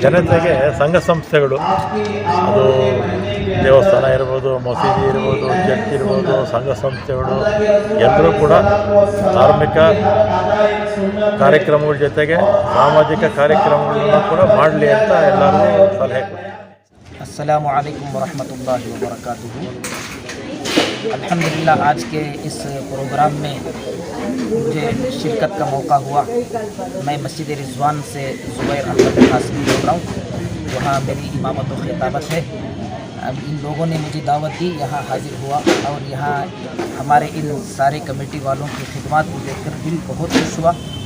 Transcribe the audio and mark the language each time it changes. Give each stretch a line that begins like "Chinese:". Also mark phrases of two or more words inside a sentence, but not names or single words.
Kannada: ಜನತೆಗೆ ಸಂಘ ಸಂಸ್ಥೆಗಳು, ಅದು ದೇವಸ್ಥಾನ ಇರ್ಬೋದು, ಮಸೀದಿ ಇರ್ಬೋದು, ಚರ್ಚ್ ಇರ್ಬೋದು, ಸಂಘ ಸಂಸ್ಥೆಗಳು ಎಲ್ಲರೂ ಕೂಡ ಧಾರ್ಮಿಕ ಕಾರ್ಯಕ್ರಮಗಳ ಜೊತೆಗೆ ಸಾಮಾಜಿಕ ಕಾರ್ಯಕ್ರಮಗಳನ್ನು ಕೂಡ ಮಾಡಲಿ ಅಂತ ಎಲ್ಲರಿಗೂ ಸಲಹೆ ಕೊಡ್ತಾರೆ.
Arabic: السلام عليكم ورحمة الله وبركاته.
Urdu: الحمدللہ آج کے اس پروگرام میں مجھے شرکت کا موقع ہوا. میں مسجد رضوان سے زبیر احمد قاسمی بول رہا ہوں. وہاں میری امامت و خطابت ہے۔ اب ان لوگوں نے مجھے دعوت دی، یہاں حاضر ہوا اور یہاں ہمارے ان سارے کمیٹی والوں کی خدمت کو دیکھ کر دل بہت خوش ہوا.